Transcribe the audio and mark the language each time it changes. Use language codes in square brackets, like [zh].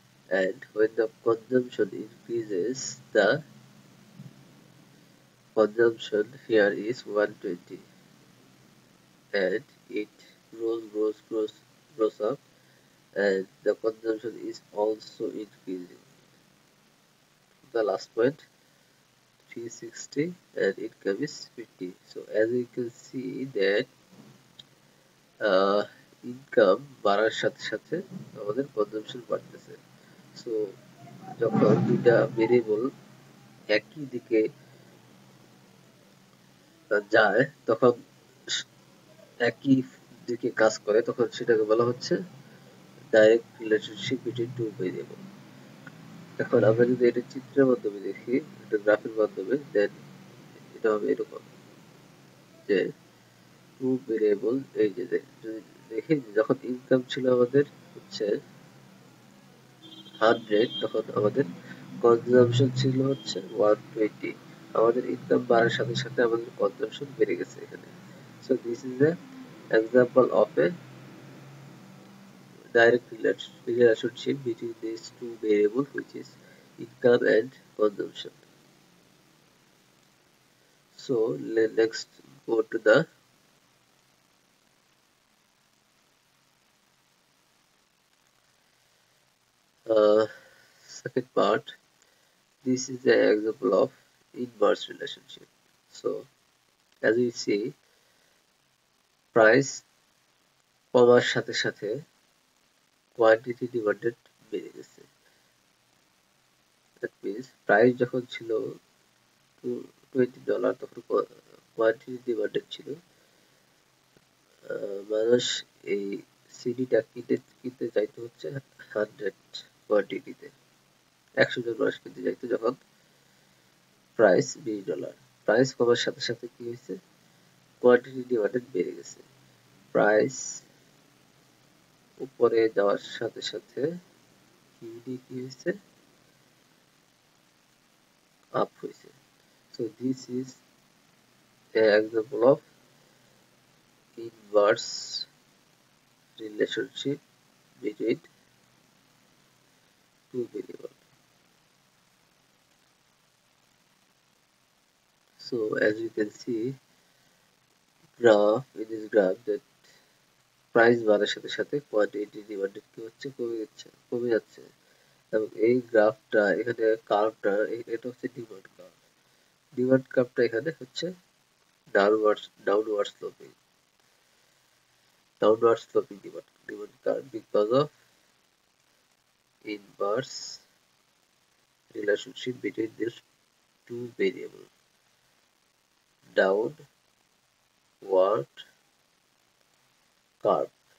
[en] And when the consumption increases, the consumption here is 120. And it grows up, and the consumption is also increasing. The last point 360 and income is 50. So as you can see that [bn] income বাড়ার সাথে সাথে আমাদের consumption বাড়তেছে। So যখন দুইটা variable একই দিকে যায় তখন একই দিকে কাজ করে তখন সেটাকে বলা হচ্ছে [en] Direct relationship between two variable. [bn] এখন আমরা যদি এটা চিত্রের মাধ্যমে দেখি, এটা গ্রাফের মাধ্যমে, দেন এটা হবে এরকম যে টু ভেরিয়েবল এই যে দেখি যখন ইনকাম ছিল আমাদের হচ্ছে 100, তখন আমাদের কনজাম্পশন ছিল হচ্ছে 120। আমাদের ইনকাম বাড়ার সাথে সাথে আমাদের কনজাম্পশন বেড়ে গেছে এখানে। [en] So this is a example of a direct relationship between these two variables, which is income and consumption. So let's next go to the second part. This is the example of inverse relationship. So as we see, price [bn] কমার সাথে সাথে quantity demanded বেড়ে গেছে। [en] that means [bn] price যখন ছিল $20 তখন quantity demanded ছিল মানুষ এই সিডিটা কিনতে চাইতো হচ্ছে 100 কোয়ান্টিটিতে, 100 জন মানুষ কিনতে চাইতো যখন প্রাইস $20। প্রাইস কমার সাথে সাথে কি হয়েছে, কোয়ান্টিটি ডিমান্ডেড বেড়ে গেছে। প্রাইস উপরে যাওয়ার সাথে সাথে কিউডি কি হয়েছে, আপ হয়েছে। [en] So this is an example of inverse relationship between two variables. So as you can see in this graph that [bn] price বাড়ার সাথে সাথে কোয়ান্টিটি ডিমান্ডেড কি হচ্ছে, কমে যাচ্ছে। এবং এই গ্রাফটা এখানে কার্ভটা এটা হচ্ছে ডিমান্ড কার্ভটা এখানে হচ্ছে [en] Downward sloping demand curve because of inverse relationship between these two variables, downward curve.